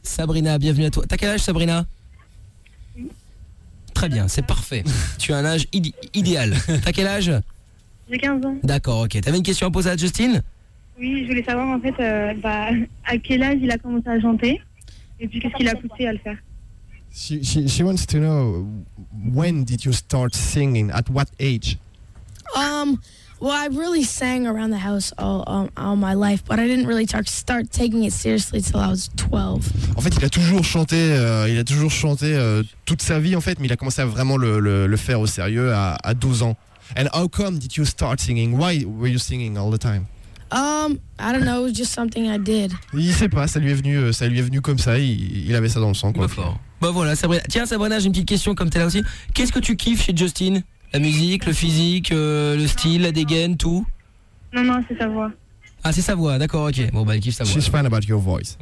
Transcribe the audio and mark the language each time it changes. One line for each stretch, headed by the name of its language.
French: Sabrina, bienvenue à toi. T'as quel âge, Sabrina? Très bien, c'est parfait. Tu as un âge idéal. T'as quel âge? J'ai 15 ans. D'accord, ok. T'avais une question à poser à Justine? Oui, je voulais savoir en fait à quel âge il a commencé à chanter et puis qu'est-ce qui l'a poussé à le faire?
English: She wants to know, when did you start singing? At what age? Well, I really sang around the house all my life, but I didn't really start taking it seriously till I was 12.
French: En fait, il a toujours chanté toute sa vie, en fait, mais il a commencé à vraiment le faire au sérieux à 12 ans.
English: And how come did you start singing? Why were you singing all the time? I don't know, it was just something I did.
French: Il sait pas, ça lui est venu comme ça, il avait ça dans le sang, quoi. Bah voilà, Sabrina. Tiens, Sabrina, j'ai une petite question comme t'es là aussi. Qu'est-ce que tu kiffes chez Justin? La musique, le physique, le style, la dégaine, tout? Non, c'est sa voix. Ah, c'est sa voix, d'accord, ok. Bon, bah, elle kiffe sa voix.
English: She's fan about your voice.